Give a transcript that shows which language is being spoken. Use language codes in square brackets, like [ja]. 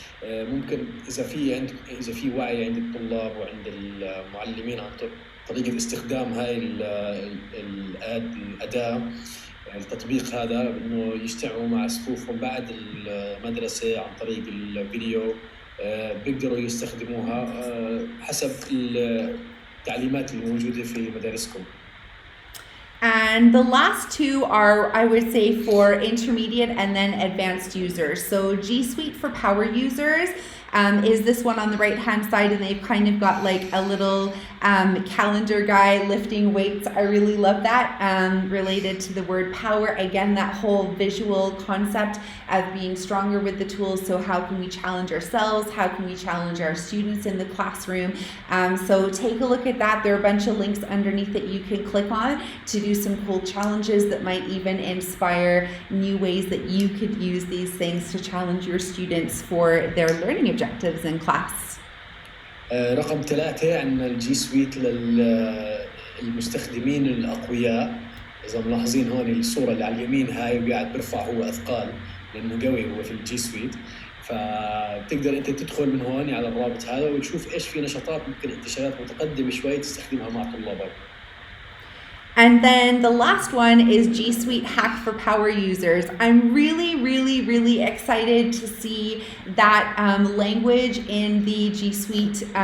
[ar] ممكن إذا في وعي عند الطلاب وعند المعلمين عن طريقة استخدام هاي الأداة التطبيق هذا إنه يجتمعوا مع صفوفهم بعد المدرسة عن طريق الفيديو بيقدروا يستخدموها حسب التعليمات اللي موجودة في مدارسكم. [en] And the last 2 are, I would say, for intermediate and then advanced users. So G Suite for power users is this one on the right hand side, and they've kind of got like a little calendar guy lifting weights. I really love that, related to the word power. Again, that whole visual concept of being stronger with the tools. So how can we challenge ourselves? How can we challenge our students in the classroom? So take a look at that. There are a bunch of links underneath that you can click on to do some cool challenges that might even inspire new ways that you could use these things to challenge your students for their learning objectives in class. [ar] رقم 3 عندنا الجي سويت للمستخدمين الأقوياء. إذا ملاحظين هون الصورة اللي على اليمين هاي وقاعد برفع هو أثقال لأنه قوي هو في الجي سويت. فبتقدر أنت تدخل من هون على الرابط هذا وتشوف إيش في نشاطات ممكن انتشارات متقدمة شوي تستخدمها مع طلابك. [en] And then the last one is G Suite Hack for Power Users. I'm really excited to see that language in the G Suite